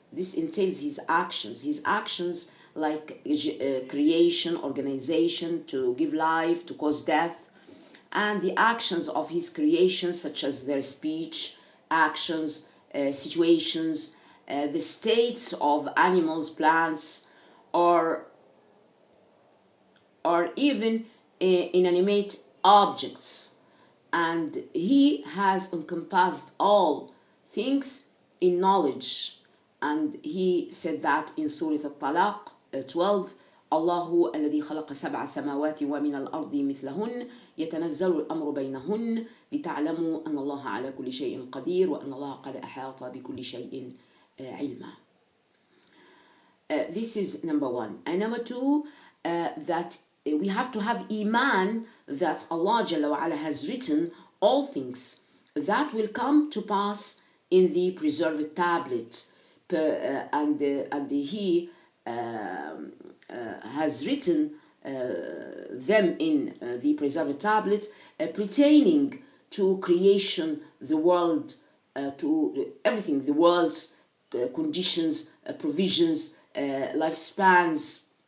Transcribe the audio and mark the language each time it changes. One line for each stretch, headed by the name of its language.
English: This entails his actions like creation, organization, to give life, to cause death, and the actions of his creation, such as their speech, actions, situations, the states of animals, plants, or even inanimate objects. And he has encompassed all things in knowledge. And he said that in Surah Al-Talaq 12,
Arabic: الله الذي خلق 7 سماوات ومن الأرض مثلهن يتنزل الأمر بينهن لتعلموا أن الله على كل شيء قدير وأن الله قد أحاط بكل شيء علما.
English: This is number 1. And number 2, that we have to have iman that Allah Jalla wa Ala has written all things that will come to pass in the preserved tablet, and he has written them in the preserved tablet pertaining to creation, the world, to everything, the world's conditions, provisions, lifespans.